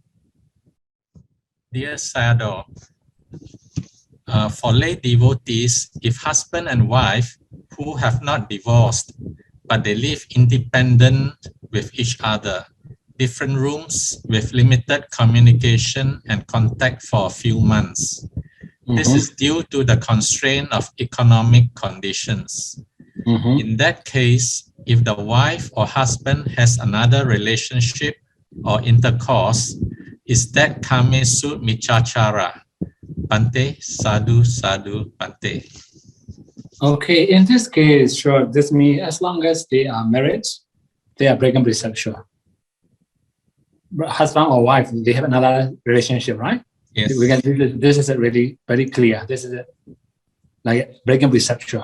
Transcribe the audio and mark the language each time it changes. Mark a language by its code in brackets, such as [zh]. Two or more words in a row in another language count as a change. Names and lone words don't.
[en] Dear Sayadaw, for lay devotees, if husband and wife who have not divorced, but they live independent with each other, different rooms with limited communication and contact for a few months. This is due to the constraint of economic conditions. In that case, if the wife or husband has another relationship or intercourse, is that [pi] kamesu michachara? Bante, sadhu, sadhu, Bante. [en] Okay, in this case, sure, this means as long as they are married, they are breaking precept, sure. Husband or wife, they have another relationship, right? Yes. This is really very clear. This is like breaking precept, sure.